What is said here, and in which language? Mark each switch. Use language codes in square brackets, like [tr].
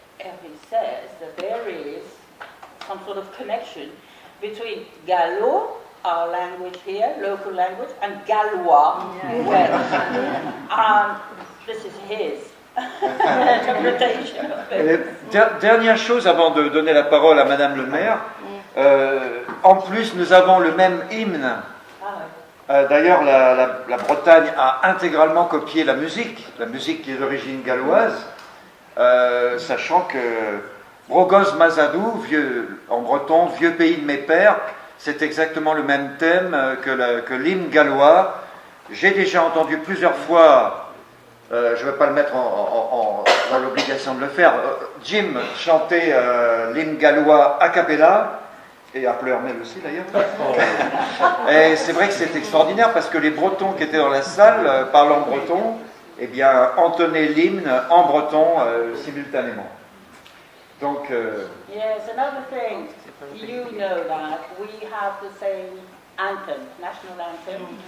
[en] Hervé says that there is some sort of connection between Gallo, our language here, local language, and Gallois, Welsh. This is his interpretation of it. [fr] Dernière chose avant de donner la parole à Madame le maire. En plus, nous avons le même hymne. D'ailleurs, la Bretagne a intégralement copié la musique qui est d'origine galloise, sachant que Brogoz Mazadou, en breton, vieux pays de mes pères, c'est exactement le même thème que l'hymne gallois. J'ai déjà entendu plusieurs fois, je ne vais pas le mettre dans l'obligation de le faire, Jim chanter l'hymne gallois a cappella, et à Pleurmel aussi d'ailleurs. Et c'est vrai que c'est extraordinaire parce que les Bretons qui étaient dans la salle, parlant breton, eh bien, entonnaient l'hymne en breton simultanément. Donc, [en] Yes, another thing, you know that we have the same anthem, national anthem.